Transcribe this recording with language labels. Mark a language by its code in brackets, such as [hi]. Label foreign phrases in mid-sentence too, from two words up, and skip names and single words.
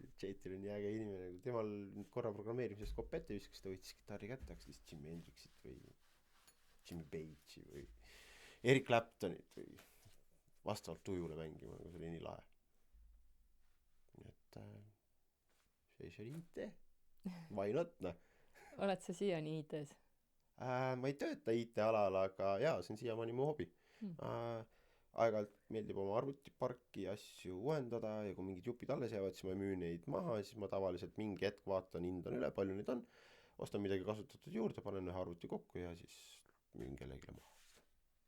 [et] Jetil on nii äge inimene. Temal korra programmeerimisest kopp ette viskas, ta võttis kitarri kätte, hakkas lihtsalt Jimi Hendrixit või Jimmy Page'i või Eric Claptonit või vastavalt tujule mängima, aga see oli nii lahe. Et see oli IT. [en] Why not, [et] noh. Oled sa siiani IT-s? Ma ei tööta IT-alal, aga jaa, see on siiamaani mu hobi. Aeg-ajalt meeldib oma arvutiparki asju uuendada ja kui mingid jupid alles jäävad, siis ma müün neid maha ja siis ma tavaliselt mingi hetk vaatan, hindan üle, palju neid on, ostan midagi kasutatud juurde, panen ühe arvuti kokku ja siis müün kellelegi maha.